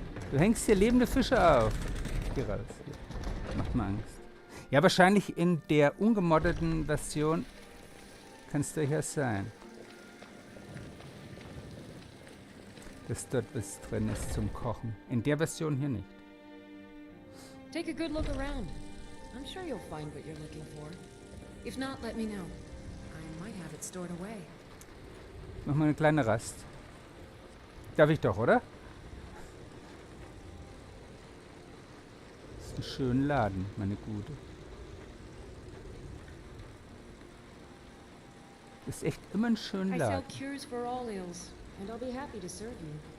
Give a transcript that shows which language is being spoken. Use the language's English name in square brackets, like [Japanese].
[German] Du hängst hier lebende Fische auf. Geh raus. Macht mir Angst. Ja, wahrscheinlich in der ungemoddeten Version kann es durchaus sein, dass dort was drin ist zum Kochen. In der Version hier nicht. [English] Take a good look around. I'm sure you'll find what you're looking for. If not, let me know. I might have it stored away. [German] Mach mal eine kleine Rast. Darf ich doch, oder? Das ist ein schöner Laden, meine Gute. Das ist echt immer ein schöner Laden. [English] I sell cures for all ills, and I'll be happy to serve you.